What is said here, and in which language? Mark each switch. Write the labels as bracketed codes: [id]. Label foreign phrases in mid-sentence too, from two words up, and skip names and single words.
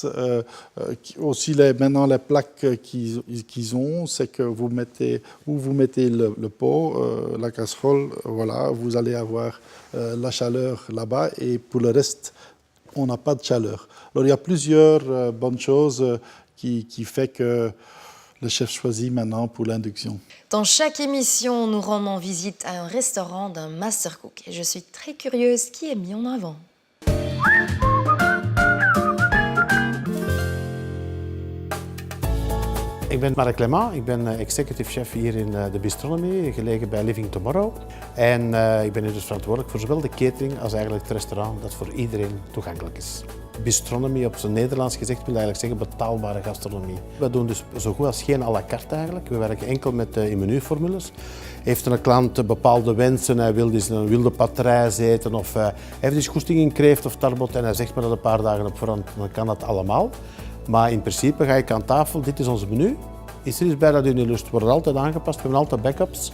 [fr] Aussi, maintenant, les plaques qu'ils ont, c'est que vous mettez le pot, la casserole, voilà, vous allez avoir la chaleur là-bas, et pour le reste, on n'a pas de chaleur. Alors, il y a plusieurs bonnes choses qui font que le chef choisit maintenant pour l'induction. Dans chaque émission, nous rendons visite à un restaurant d'un Master Cook. Et je suis très curieuse qui est mis en avant. [nl] Ik ben Marc Clément, ik ben [en] executive chef [nl] hier in de Bistronomy, gelegen bij Living Tomorrow. En ik ben hier dus verantwoordelijk voor zowel de catering als eigenlijk het restaurant dat voor iedereen toegankelijk is. Bistronomy, op zijn Nederlands gezegd, wil eigenlijk zeggen betaalbare gastronomie. We doen dus zo goed als geen [fr] à la carte [nl] eigenlijk. We werken enkel met menuformules. Heeft een klant bepaalde wensen, hij wil dus een wilde patrijs eten of hij heeft dus goesting in kreeft of tarbot en hij zegt me dat een paar dagen op voorhand, dan kan dat allemaal. Maar in principe ga ik aan tafel, dit is ons menu. Is er iets bij dat u niet lust, wordt altijd aangepast, we hebben altijd backups.